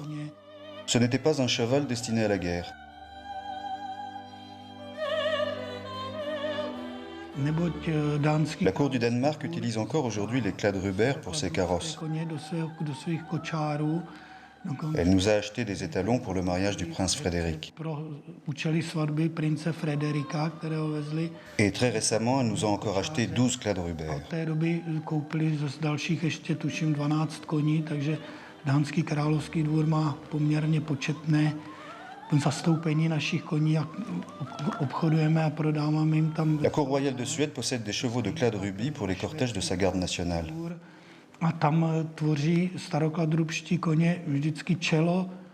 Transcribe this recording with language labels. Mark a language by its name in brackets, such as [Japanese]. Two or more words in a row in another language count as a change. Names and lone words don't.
[French] Ce n'était pas un cheval destiné à la guerre. La cour du Danemark utilise encore aujourd'hui les Kladruber pour ses carrosses. Elle nous a acheté des étalons pour le mariage du prince Frédéric. Et très récemment, elle nous a encore acheté 12 Kladruber. [Czech] Dánský královský dvůr má poměrně početné zastoupení našich koní a obchodujeme a prodáváme jim tam. [French] La cour royale de Suède possède des chevaux de Kladruby pour les cortèges de sa garde nationale. [Czech] A tam tvoří starokladrubští koně vždycky čelo.